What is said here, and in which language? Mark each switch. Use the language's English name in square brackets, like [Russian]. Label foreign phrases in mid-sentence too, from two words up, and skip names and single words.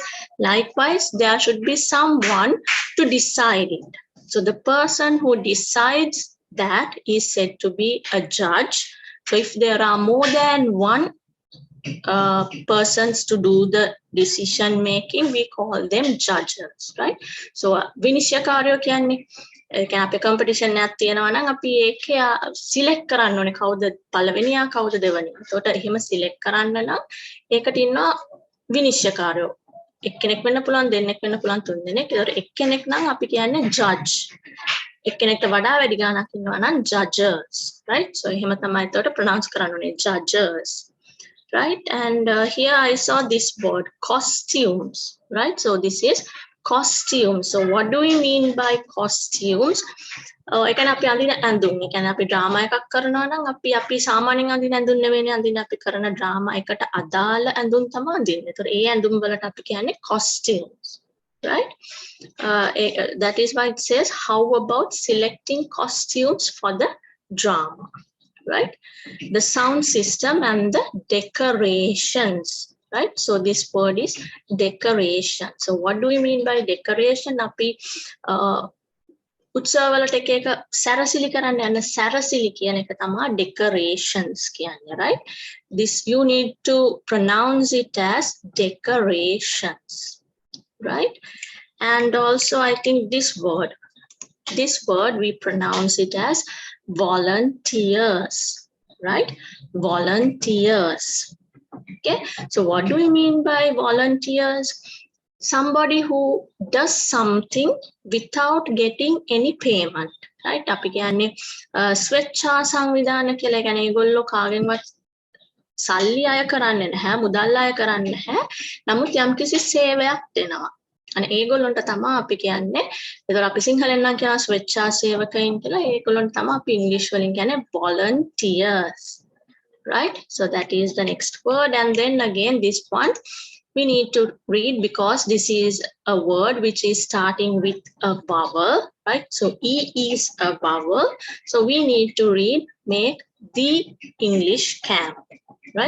[English] Likewise, there should be someone to decide it. So the person who decides that is said to be a judge. So if there are more than one persons to do the decision making, we call them judges, right? [Sinhala] So විනිශ්චයකාරයෝ කියන්නේ අපේ කම්පිටිෂන් එකක් තියෙනවා නම් අපි ඒක සිලෙක්ට් කරන්න ඕනේ කවුද පළවෙනියා කවුද දෙවෙනියා. ඒකට එහෙම සිලෙක්ට් කරන්න නම් ඒකට ඉන්නවා විනිශ්චයකාරයෝ. එක්කෙනෙක් වෙන්න පුළුවන්, දෙන්නෙක් වෙන්න පුළුවන්, තුන් දෙනෙක්. ඒතර එක්කෙනෙක් නම් අපි කියන්නේ judge. එක්කෙනෙක්ට වඩා වැඩි ගාණක් ඉන්නවා නම් [English] judges, right? [Sinhala] So එහෙම තමයි එතකොට pronounce කරන්න ඕනේ judges. [English] Right, and here I saw this word costumes, right? So this is costumes. So what do we mean by costumes? [Sinhala] එකන අපි අඳින ඇඳුම්. ඒ කියන්නේ අපි ඩ්‍රාමා එකක් කරනවා නම් අපි සාමාන්‍යයෙන් අඳින ඇඳුම් නෙවෙයිනේ අඳින අපි කරන ඩ්‍රාමා එකට අදාළ ඇඳුම් තමයි අඳින්නේ. ඒතකොට ඒ ඇඳුම් වලට අපි කියන්නේ [English] costumes, right? That is why it says how about selecting costumes for the drama, right? The sound system and the decorations, right? So this word is decoration. So what do we mean by decoration? [Sinhala] Api උත්සවවලට එක එක සැරසිලි කරන්න යන සැරසිලි කියන එක තමයි decorations කියන්නේ, right? [English] This you need to pronounce it as decorations, right? And also I think this word we pronounce it as volunteers, right? Volunteers. Okay, so what do we mean by volunteers? Somebody who does something without getting any payment, right? [Sinhala] අපි කියන්නේ ස්වේච්ඡා සංවිධාන කියලා. කියන්නේ ඒගොල්ලෝ කාගෙන්වත් සල්ලි අය කරන්නේ නැහැ, මුදල් අය කරන්නේ නැහැ. නමුත් යම්කිසි සේවයක් දෙනවා. අනේ ඒගොල්ලන්ට තමයි අපි කියන්නේ. ඒතර අපි සිංහලෙන් නම් කියනවා ස්වේච්ඡා සේවකයින් කියලා. ඒගොල්ලන්ට තමයි අපි ඉංග්‍රීසි වලින් කියන්නේ [English] volunteers, right? So that is the next word. And then again this one we need to read because this is a word which is starting with a vowel, right? So E is a vowel. So we need to read make the English camp, right?